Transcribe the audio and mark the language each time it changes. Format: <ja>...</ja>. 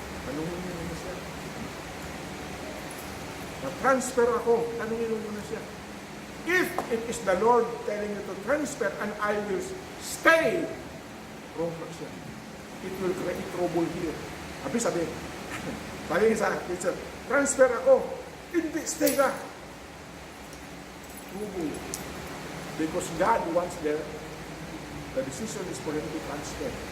<tl>Tanungin mo na siya. Na-transfer ako. Tanungin mo na siya.</tl> <en>If it is the Lord telling you to transfer and I will stay, wrong</en> <tl>na siya.</tl> <en>It will create trouble here.</en> <tl>Sabi, sa teacher, transfer ako. Hindi, stay ka. Trouble.</tl> <en>Because God wants the decision is for him to transfer.</en>